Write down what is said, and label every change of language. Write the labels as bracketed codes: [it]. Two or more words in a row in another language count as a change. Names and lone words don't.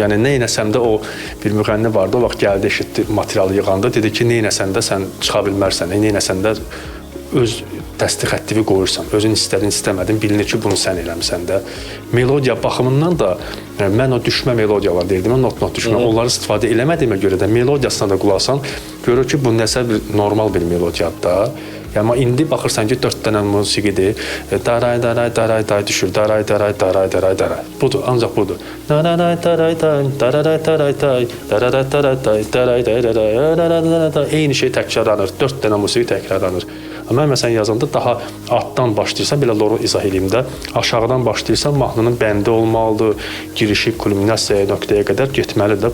[az] Yəni nə eləsəm də o bir müğənni vardı, o vaxt gəldi, eşitdi materialı yığanda, dedi ki, nə eləsən də sən çıxa bilmərsən, nə eləsən də öz dəsti xəttivi qoyursan, özün istədin, istəmədin, bilinir ki, bunu sən eləmisən də. Melodiya baxımından da mən o düşmə melodiyalar deyirdim, not düşmə, onları istifadə eləmədiyimə görə də melodiyasına da qulaq asan, görür ki, bu nəsə normal bir melodiyadır da. Amma indi baxırsan ki, 4 dənə musiqidir. Daray daray daray daray düşür. Daray daray daray daray daray. Budur, ancaq budur. Daray daray daray daray daray daray daray daray daray daray daray. Eyni şey təkrarlanır. 4 dənə musiqi təkrarlanır. Amma mən məsələn yazanda daha altdan başlayırsan, belə loru izah edeyim də, aşağıdan başlayırsan, mahnının bəndi olmalıdır, girişi kulminasiyaya, nöqtəyə qədər getməlidir.